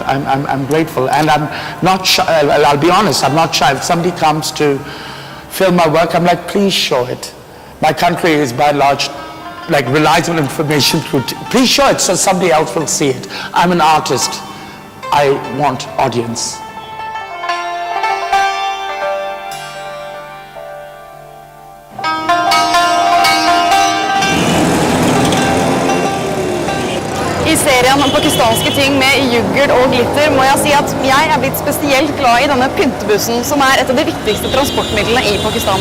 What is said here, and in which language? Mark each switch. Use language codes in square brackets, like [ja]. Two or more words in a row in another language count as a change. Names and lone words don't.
[en] I'm grateful, and I'm not shy. I'll be honest, I'm not shy. If somebody comes to film my work, I'm like, please show it. My country is by and large relies on information through. Please show it so somebody else will see it. I'm an artist. I want audience. [no] I serien om pakistanske ting med yoghurt og glitter må jeg si at jeg er blitt spesielt glad i denne pyntebussen, som er et av de viktigste transportmidlene i Pakistan.